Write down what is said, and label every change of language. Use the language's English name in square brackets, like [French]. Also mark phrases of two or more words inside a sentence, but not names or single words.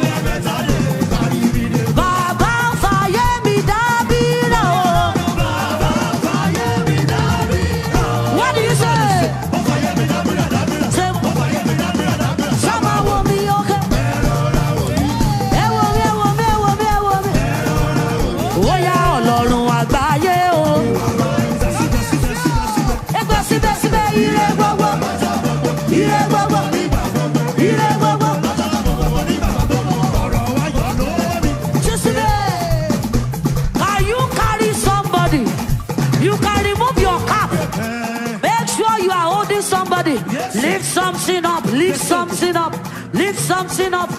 [Yoruba] Baba fire me dabira. [English] What do you say? [Yoruba] Say, Sama wo mi okay. Ewo mi, ewo mi, ewo mi, ewo mi. Ó yá Ọlọ́run àgbáyé o. Ẹgbẹ́ síbẹ̀síbẹ̀ ire gbogbo. Ire gbogbo. Ire gbogbo. [English] Can you carry somebody? You can remove your cap. Make sure you are holding somebody. Lift something up. Lift something up. Lift something up.